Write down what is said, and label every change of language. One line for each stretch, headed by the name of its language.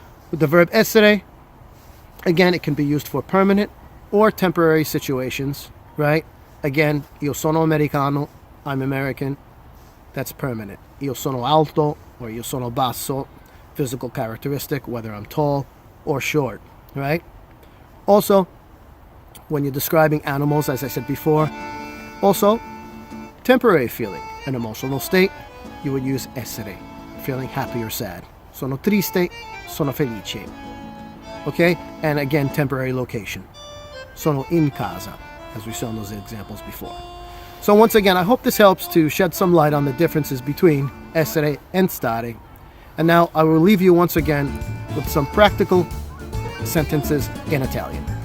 English: With the verb essere, again, it can be used for permanent or temporary situations, right? Again,
Italian: io sono americano,
English: I'm American, that's permanent.
Italian: Io sono alto
English: or
Italian: io sono basso,
English: physical characteristic, whether I'm tall or short, right? Also, when you're describing animals, as I said before, also, temporary feeling, an emotional state, you would use essere, feeling happy or sad.
Italian: Sono triste, sono felice.
English: Okay? And again, temporary location.
Italian: Sono in casa,
English: as we saw in those examples before. So once again, I hope this helps to shed some light on the differences between essere and stare. And now I will leave you once again with some practical sentences in Italian.